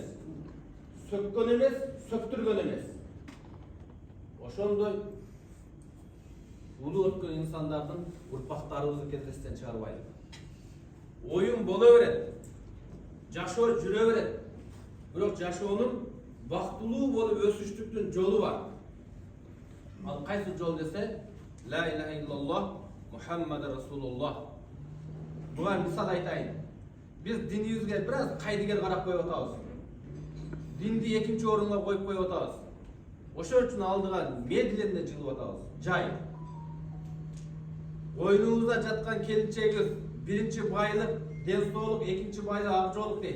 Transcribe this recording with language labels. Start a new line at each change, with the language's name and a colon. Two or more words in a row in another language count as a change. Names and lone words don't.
Kyrgyz: Сөккөн эмес, сөктүргөн эмес. Ошондой улуу өткөн инсандардын урпактарыбызды кездестен чыгарбайлы. Оюн боло берет. Жашоо жүрө берет. Бирок жашоонун бактылуу болуп өсүштүктүн жолу бар. Ал кайсы жол десе,
Arabic: لا إله إلا الله محمد رسول الله.
Kyrgyz: Буга мисал айтайын. Биз динибизге бир аз кайдыгер карап коюп атабыз. Динди экинчи орунга коюп коюп атабыз. Ошон үчүн алдыга медленде жылып атабыз. Жай. Оюнубузда жаткан келинчегибиз биринчи байлык ден соолук, экинчи байлык ак жоолук дейт.